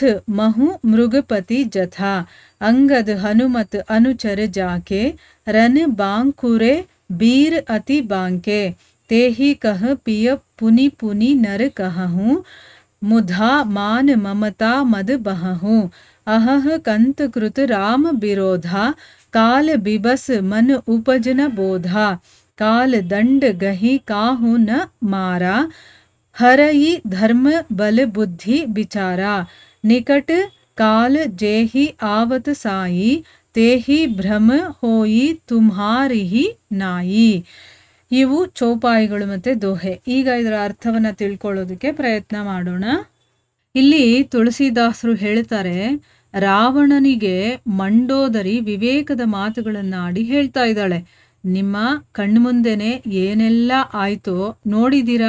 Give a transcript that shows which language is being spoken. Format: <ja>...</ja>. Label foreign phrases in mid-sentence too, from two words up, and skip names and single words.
<awa>महु मृगपति जथा अंगद हनुमत अनुचर जाके रन बांकुरे बीर अति बांके तेहि कह पिय पुनि पुनि नर कहूँ मुधा मान ममता मद बहूँ अहह कंत कृत राम विरोधा काल बिबस मन उपजन बोधा काल दंड गही काहू न मारा हरई धर्म बल बुद्धि बिचारा निकट काल जेहि आवत साई तेहि भ्रम होई तुम्हारी ही नाई.</awa> <kn>ಇವು ಚೌಪಾಯಿಗಳು ಮತ್ತೆ ದೋಹೆ. ಈಗ ಇದರ ಅರ್ಥವನ್ನ ತಿಳ್ಕೊಳ್ಳೋದಕ್ಕೆ ಪ್ರಯತ್ನ ಮಾಡೋಣ. ಇಲ್ಲಿ ತುಳಸಿದಾಸರು ಹೇಳ್ತಾರೆ, ರಾವಣನಿಗೆ ಮಂಡೋದರಿ ವಿವೇಕದ ಮಾತುಗಳನ್ನಾಡಿ ಹೇಳ್ತಾ ಇದ್ದಾಳೆ. ನಿಮ್ಮ ಕಣ್ಮುಂದೆನೆ ಏನೆಲ್ಲ ಆಯ್ತೋ ನೋಡಿದಿರಾ.</kn>